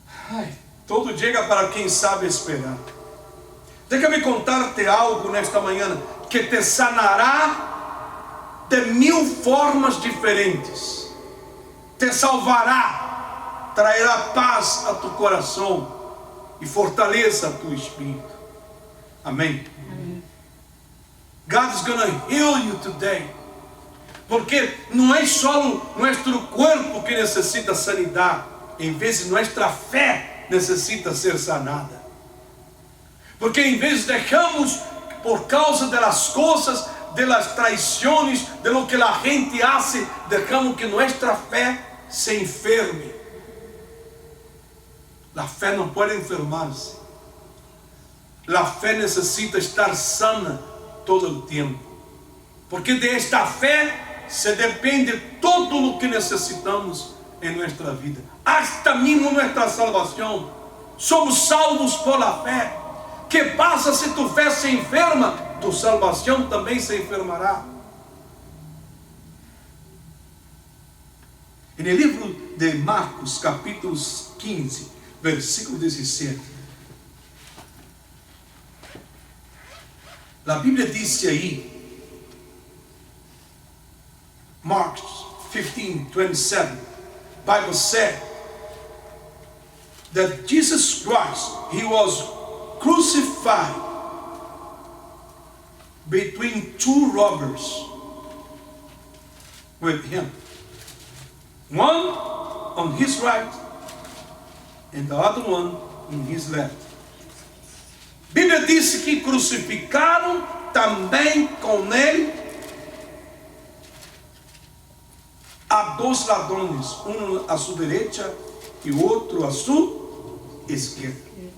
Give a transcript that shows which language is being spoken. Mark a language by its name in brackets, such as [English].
[Portuguese] Ai, tudo chega para quem sabe esperar. Deixa-me contar-te algo nesta manhã que te sanará de 1000 formas diferentes, te salvará, trairá paz a tu coração e fortaleza a tu espírito. Amém? Amém. [English] God is going to heal you today, [Portuguese] porque não é só nosso corpo que necessita sanidade, em vez de nossa fé necessita ser sanada. Porque em vez de deixamos por causa das coisas, [Spanish] de las traiciones, de lo que la gente hace, dejamos que nuestra fe se enferme. La fe no puede enfermarse. La fe necesita estar sana todo el tiempo. Porque de esta fe se depende todo lo que necesitamos en nuestra vida. Hasta mismo nuestra salvación. Somos salvos por la fe. ¿Qué pasa si tu fe se enferma? [Portuguese] Tu salvação também se enfermará. No livro de Marcos, capítulo 15, versículo 17, a Bíblia diz aí, [English] Mark 15, 27, Bible said that Jesus Christ, He was crucified between 2 robbers with Him. One on His right and the other one on His left. [Portuguese] A Bíblia diz que crucificaram também com Ele a 2 ladrões, um à sua direita e outro à sua esquerda.